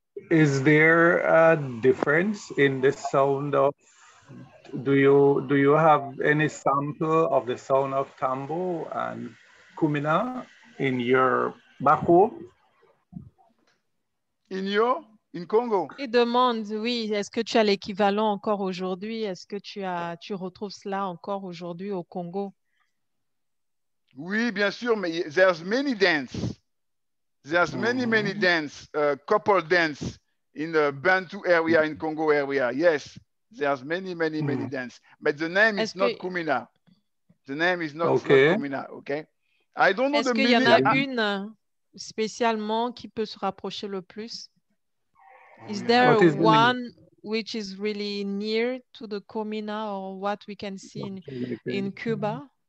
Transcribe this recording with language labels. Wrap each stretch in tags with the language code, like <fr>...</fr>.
<en>Is there a difference in the sound of? Do you have any sample of the sound of tambo and kumina in your back home? In Congo?</en> <fr>Il demande, oui, est-ce que tu as l'équivalent encore aujourd'hui? Est-ce que tu retrouves cela encore aujourd'hui au Congo? Oui, bien sûr, mais</fr> <en>there's many dance. There's many dance, couple dance in the Bantu area, in Congo area. Yes, there's many dance. But the name is not Kumina. The name is not Kumina, okay? I don't know the meaning.</en> <fr>Est-ce qu'il y en a une spécialement qui peut se rapprocher le plus?</fr> <en>Is there one which is really near to the Kumina or what we can see in Cuba?</en>